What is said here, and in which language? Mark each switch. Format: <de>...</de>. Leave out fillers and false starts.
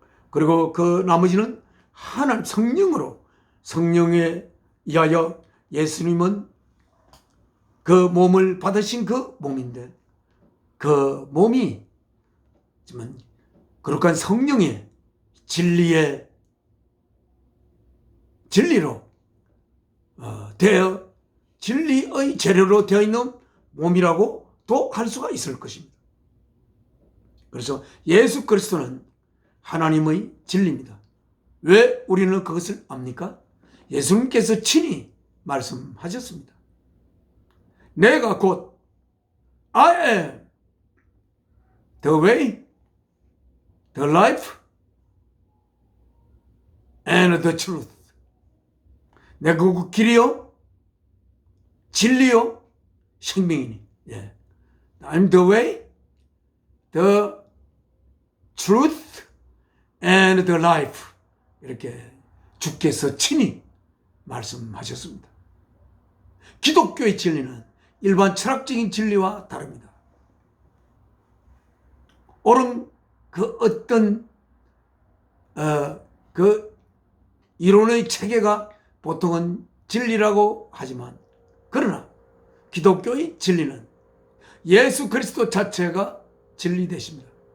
<ko>그리고 그 나머지는 하나님 성령에 의하여 예수님은 그 몸을 받으신 그 몸인데, 그 몸이 거룩한 성령의 진리로 되어 진리의 재료로 되어 있는 몸이라고도 할 수가 있을 것입니다. 그래서 예수 그리스도는 하나님의 진리입니다. 왜 우리는 그것을 압니까? 예수님께서 친히 말씀하셨습니다. 내가 곧</ko> <en>I am the way, the life, and the truth.</en> <ko>내가 그 길이요, 진리요, 생명이니.</ko> <en>I'm the way, the truth, and the life.</en> <ko>이렇게 주께서 친히 말씀하셨습니다. 기독교의 진리는 일반 철학적인 진리와 다릅니다. 옳은 그 어떤 그 이론의 체계가 보통은 진리라고 하지만, 그러나 기독교의 진리는 예수 그리스도 자체가 진리 되십니다.</ko>